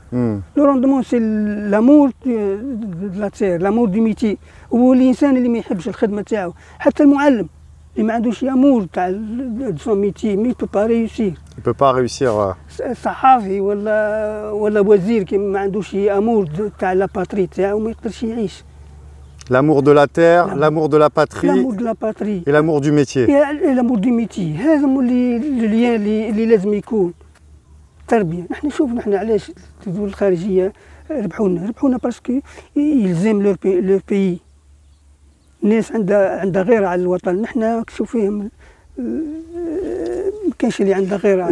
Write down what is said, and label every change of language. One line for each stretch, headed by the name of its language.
French: Le rendement c'est l'amour de la terre, l'amour du métier.
Arabic: والإنسان اللي ما يحبش الخدمة تاعو حتى المعلم اللي ما عندوش أمور تاع
French: son métier mais il peut pas réussir. Il peut pas réussir.
Arabic: صحافي ولا وزير كي ما عندوش أمور تاع لا باتري تاعو ما يقدرش يعيش.
French: L'amour de la terre, l'amour de la patrie et l'amour du métier. Et l'amour du métier.
Arabic: هذا هو اللي لازم يكون. التربيه نحن شوف نحن علاش الدول الخارجيه ربحونا باسكو يلزم لو بيي. الناس عندها غيره على الوطن. نحن شوف فيهم ما كانش اللي عندها غيره.